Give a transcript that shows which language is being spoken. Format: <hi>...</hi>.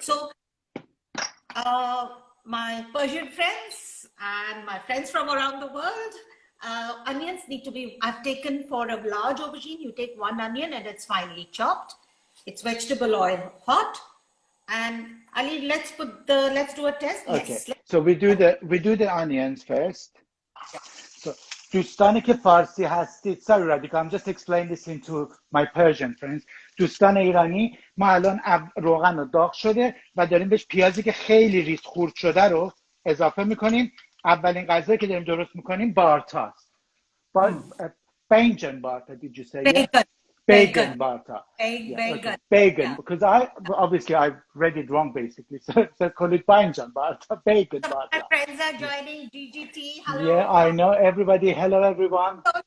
<en>So my Persian friends and my friends from around the world, onions need to be, I've taken for a large aubergine, you take 1 onion and it's finely chopped. It's vegetable oil hot. And Ali, let's do a test. Okay. Yes. So we do the onions first. Yeah. So</en> <fa>دوستانی که فارسی هستید</fa> <en>sorry Radhika, I'm just explaining this into my Persian friends.</en> <fa>دوستان ایرانی ما الان روغن رو داغ شده و داریم بهش پیازی که خیلی ریز خورد شده رو اضافه میکنیم. اولین غذایی که داریم درست میکنیم بارتاست.</fa> <en>Baingan Bharta, did you say? Baingan Bharta. Baingan, because I read it wrong basically. So call it Baingan Bharta. Baingan Bharta. My friends are joining GGT. Hello. Yeah, I know everybody. Hello, everyone.</en>